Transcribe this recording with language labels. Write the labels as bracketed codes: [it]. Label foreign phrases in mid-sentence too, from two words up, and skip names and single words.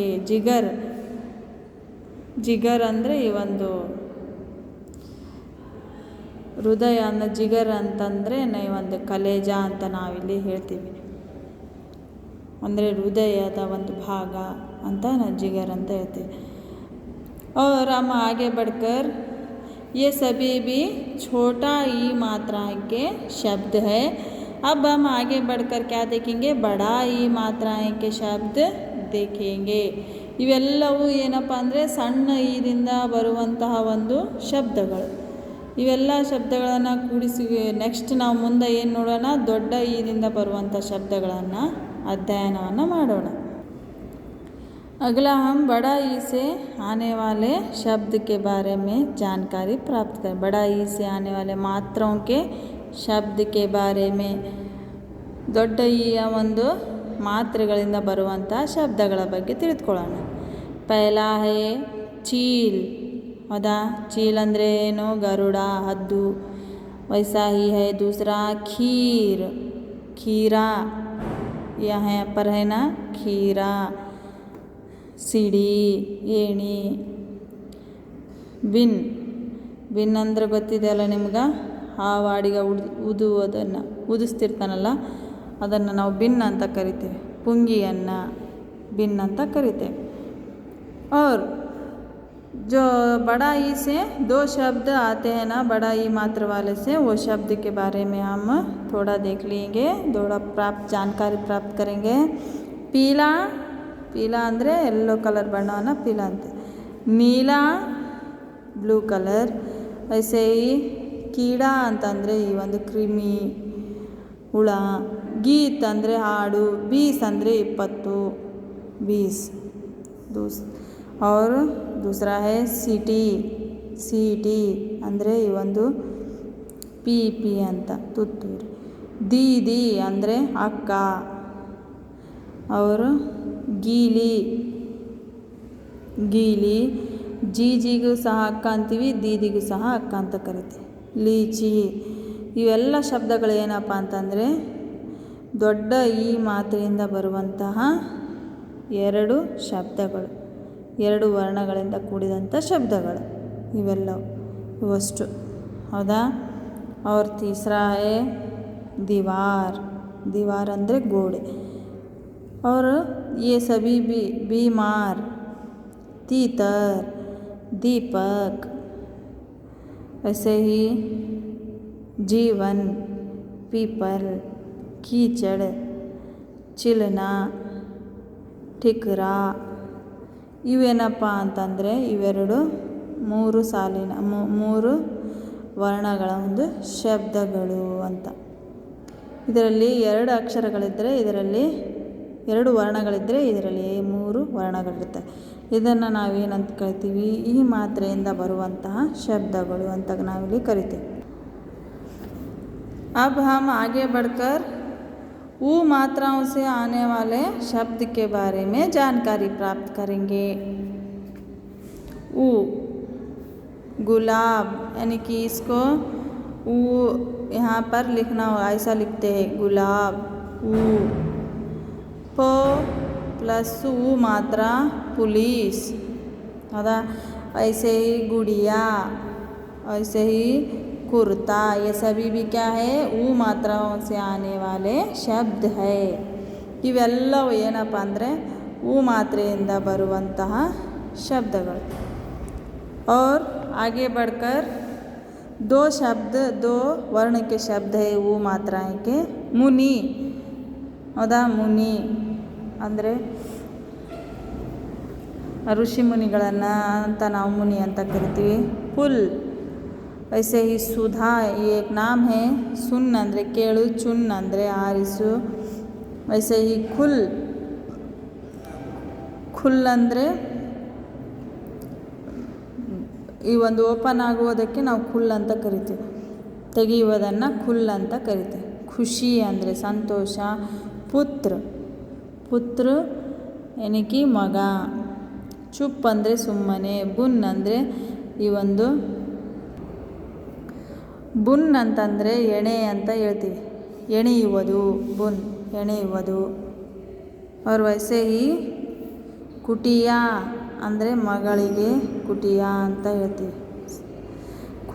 [kn] ಜಿಗರ್, ಜಿಗರ್ ಅಂದರೆ ಈ ಒಂದು ಹೃದಯ ಅಂದರೆ ಜಿಗರ್ ಅಂತಂದರೆ ಒಂದು ಕಲೇಜ ಅಂತ ನಾವಿಲ್ಲಿ ಹೇಳ್ತೀವಿ, ಅಂದರೆ ಹೃದಯದ ಒಂದು ಭಾಗ ಅಂತ ನಾವು ಜಿಗರ್ ಅಂತ ಹೇಳ್ತೀವಿ. [hi] और हम आगे बढ़कर ये सभी भी छोटा ई मात्रा के शब्द है. अब हम आगे बढ़कर क्या देखेंगे, बड़ा ई मात्राएं के शब्द देखेंगे. [kn] ಇವೆಲ್ಲವೂ ಏನಪ್ಪ ಅಂದರೆ ಸಣ್ಣ ಈದಿಂದ ಬರುವಂತಹ ಒಂದು ಶಬ್ದಗಳು. ಇವೆಲ್ಲ ಶಬ್ದಗಳನ್ನು ಕೂಡಿಸಿ ನೆಕ್ಸ್ಟ್ ನಾವು ಮುಂದೆ ಏನು ನೋಡೋಣ, ದೊಡ್ಡ ಈದಿಂದ ಬರುವಂಥ ಶಬ್ದಗಳನ್ನು ಅಧ್ಯಯನವನ್ನು ಮಾಡೋಣ. [hi] अगला हम बड़ा ई से आने वाले शब्द के बारे में जानकारी प्राप्त करें. बड़ा ई से आने वाले मात्राओं के शब्द के बारे में, [kn] ದೊಡ್ಡ ಈಯ ಒಂದು ಮಾತ್ರೆಗಳಿಂದ ಬರುವಂಥ ಶಬ್ದಗಳ ಬಗ್ಗೆ ತಿಳಿದುಕೊಳ್ಳೋಣ. [hi] पहला है चील. [kn] ಹೌದಾ, ಚೀಲ್ ಅಂದರೆ ಏನು, ಗರುಡ, ಹದ್ದು. [hi] वैसा ही है दूसरा खीर, खीरा. यहाँ पर है ना ಖೀರಾ. [kn] ಸಿಡಿ, ಏಣಿ. ಬಿನ್, ಬಿನ್ ಅಂದರೆ ಗೊತ್ತಿದೆಯಲ್ಲ ನಿಮ್ಗೆ, ಹಾವಾಡಿಗೆ ಊದುವುದನ್ನು ಊದಿಸ್ತಿರ್ತಾನಲ್ಲ ಅದನ್ನು ನಾವು ಬಿನ್ ಅಂತ ಕರಿತೇವೆ. ಪುಂಗಿಯನ್ನು ಬಿನ್ ಅಂತ ಕರಿತೇವೆ. [hi] और जो बड़ा ई से दो शब्द आते हैं ना, बड़ा ई मात्र वाले से, वो शब्द के बारे में हम थोड़ा देख लेंगे, थोड़ा जानकारी प्राप्त करेंगे. पीला, [kn] ಪೀಲಾ ಅಂದರೆ [en] yellow colour [kn] ಬಣ್ಣವನ್ನು ಪೀಲಾ ಅಂತ. ನೀಲಾ, [en] blue colour. [kn] ಐಸೆ ಈ ಕೀಡಾ ಅಂತಂದರೆ ಈ ಒಂದು ಕ್ರಿಮಿ, ಹುಳ. ಗೀತ್ ಅಂದರೆ ಹಾಡು. ಬೀಸ್ ಅಂದರೆ 20, 20 [hi] और दूसरा है [kn] ಸಿಟಿ. ಸಿಟಿ ಅಂದರೆ ಈ ಒಂದು ಪಿ ಅಂತ ತುತ್ತೂರಿ. ದೀದಿ ಅಂದರೆ ಅಕ್ಕ. ಅವರು ಗೀಲಿ, ಗೀಲಿ. ಜೀಜಿಗೂ ಸಹ ಅಕ್ಕ ಅಂತೀವಿ, ದೀದಿಗೂ ಸಹ ಅಕ್ಕ ಅಂತ ಕರಿತೀವಿ. ಲೀಚಿ. ಇವೆಲ್ಲ ಶಬ್ದಗಳು ಏನಪ್ಪ ಅಂತಂದರೆ ದೊಡ್ಡ ಈ ಮಾತ್ರೆಯಿಂದ ಬರುವಂತಹ ಎರಡು ಶಬ್ದಗಳು, ಎರಡು ವರ್ಣಗಳಿಂದ ಕೂಡಿದಂಥ ಶಬ್ದಗಳು ಇವೆಲ್ಲವು, ಇವಷ್ಟು. ಹೌದಾ. [hi] और तीसरा है दीवार. [kn] दीवार ಅಂದರೆ ಗೋಡೆ. [hi] और ये सभी भी बीमार, तीतर, दीपक. ऐसे ही जीवन, पीपल, कीचड़, चिलना, ठिकरा. [kn] ಇವೇನಪ್ಪ ಅಂತಂದರೆ ಇವೆರಡು ಮೂರು ಸಾಲಿನ ಮೂರು ವರ್ಣಗಳ ಒಂದು ಶಬ್ದಗಳು ಅಂತ. ಇದರಲ್ಲಿ ಎರಡು ಅಕ್ಷರಗಳಿದ್ದರೆ, ಇದರಲ್ಲಿ ಎರಡು ವರ್ಣಗಳಿದ್ದರೆ, ಇದರಲ್ಲಿ ಮೂರು ವರ್ಣಗಳಿರುತ್ತೆ. ಇದನ್ನು ನಾವೇನಂತ ಕರಿತೀವಿ, ಈ ಮಾತ್ರೆಯಿಂದ ಬರುವಂತಹ ಶಬ್ದಗಳು ಅಂತ ನಾವಿಲ್ಲಿ ಕರಿತೀವಿ. [hi] अब हम आगे बढ़कर ऊ मात्राओं से आने वाले शब्द के बारे में जानकारी प्राप्त करेंगे. ऊ, गुलाब, यानी कि इसको ऊ यहाँ पर लिखना हो, ऐसा लिखते हैं गुलाब. ऊ. पो प्लस ऊ मात्रा पुलिस. हौदा. ऐसे ही गुड़िया, ऐसे ही कुर्ता. ये सभी भी क्या है, ऊ मात्राओं से आने वाले शब्द है. [kn] ಇವೆಲ್ಲವೂ ಏನಪ್ಪ ಅಂದರೆ ऊ ಮಾತ್ರೆಯಿಂದ ಬರುವಂತಹ ಶಬ್ದಗಳು. [hi] और आगे बढ़कर दो शब्द, दो वर्ण के शब्द है ऊ मात्राएं के. मुनि. [kn] ಹೌದಾ, ಮುನಿ ಅಂದರೆ ಋಷಿ ಮುನಿಗಳನ್ನು ಅಂತ ನಾವು ಮುನಿ ಅಂತ ಕರಿತೀವಿ. ಪುಲ್. [hi] ऐसे ही सुधा, ये एक नाम है. [kn] सुन ಅಂದರೆ ಕೇಳು, ಚುನ್ ಅಂದರೆ ಆರಿಸು. [hi] ऐसे ही ಖುಲ್. [kn] ಖುಲ್ ಅಂದರೆ ಈ ಒಂದು ಓಪನ್ ಆಗುವುದಕ್ಕೆ ನಾವು ಖುಲ್ ಅಂತ ಕರಿತೀವಿ, ತೆಗೆಯುವುದನ್ನು ಖುಲ್ ಅಂತ ಕರಿತೀವಿ. ಖುಷಿ ಅಂದರೆ ಸಂತೋಷ. ಪುತ್ರ, ಪುತ್ರ [hi] यानी कि [kn] ಮಗ. ಚುಪ್ ಅಂದರೆ ಸುಮ್ಮನೆ. ಬುನ್ ಅಂದರೆ ಈ ಒಂದು ಬುನ್ ಅಂತಂದರೆ ಎಣೆ ಅಂತ ಹೇಳ್ತೀವಿ, ಎಣೆಯುವುದು. ಬುನ್ ಎಣೆಯುವುದು. ಅವ್ರ ವೈಸೆ ಈ ಕುಟಿಯ ಅಂದರೆ ಮಗಳಿಗೆ ಕುಟಿಯ ಅಂತ ಹೇಳ್ತೀವಿ.